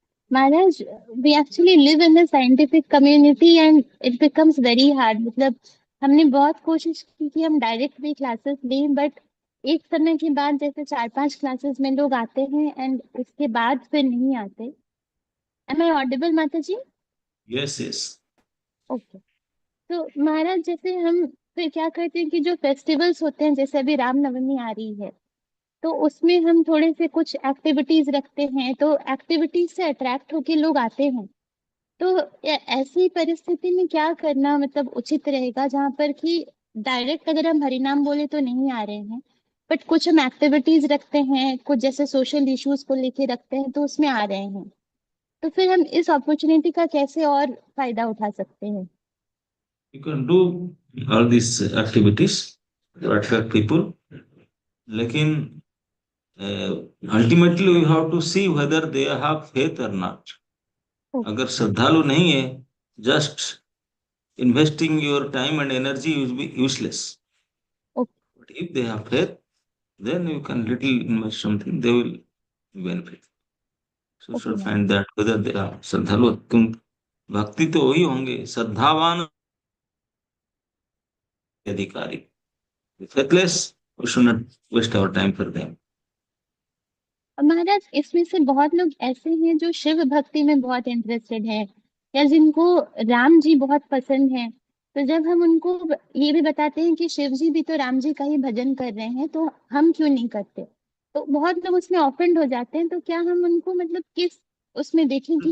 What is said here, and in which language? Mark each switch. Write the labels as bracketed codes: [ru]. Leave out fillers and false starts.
[en] Maharaj, we actually live in a scientific community and it becomes very hard. [hi] मतलब हमने बहुत कोशिश की कि हम डायरेक्ट भी क्लासेस लें, बट एक समय के बाद जैसे 4-5 क्लासेस में लोग आते हैं एंड उसके बाद फिर नहीं आते। [en] Am I audible माता जी? Yes, yes. [hi] ओके, तो महाराज जैसे हम फिर क्या करते हैं कि जो फेस्टिवल्स होते हैं, जैसे अभी रामनवमी आ रही है, तो उसमें हम थोड़े से कुछ एक्टिविटीज रखते हैं, तो एक्टिविटीज से अट्रैक्ट होके लोग आते हैं। तो ऐसी परिस्थिति में क्या करना मतलब उचित रहेगा, जहाँ पर कि डायरेक्ट अगर हम हरिनाम बोले तो नहीं आ रहे हैं, बट कुछ हम एक्टिविटीज रखते हैं, कुछ जैसे सोशल इश्यूज को लेके रखते हैं, तो उसमें आ रहे हैं। तो फिर हम इस अपॉर्चुनिटी का कैसे और फायदा उठा सकते हैं? [en] You can do all these activities to attract people, [hi] लेकिन [en] ultimately we have to see whether they have faith or not. Okay [hi] अगर श्रद्धालु नहीं है, [en] just investing your time and energy will be useless. Okay But if they have faith, then you can little invest something, they will benefit. So you okay should ma'am find that whether they are [hi] श्रद्धालु, तुम भक्ति तो वही होंगे श्रद्धावान अधिकारी. [en] Faithless, we should not waste our time for them. [hi] और महाराज इसमें से बहुत लोग ऐसे हैं जो शिव भक्ति में बहुत इंटरेस्टेड हैं या जिनको राम जी बहुत पसंद हैं। तो जब हम उनको ये भी बताते हैं कि शिव जी भी तो राम जी का ही भजन कर रहे हैं तो हम क्यों नहीं करते, तो बहुत लोग उसमें ऑफेंड हो जाते हैं। तो क्या हम उनको मतलब किस उसमें देखें कि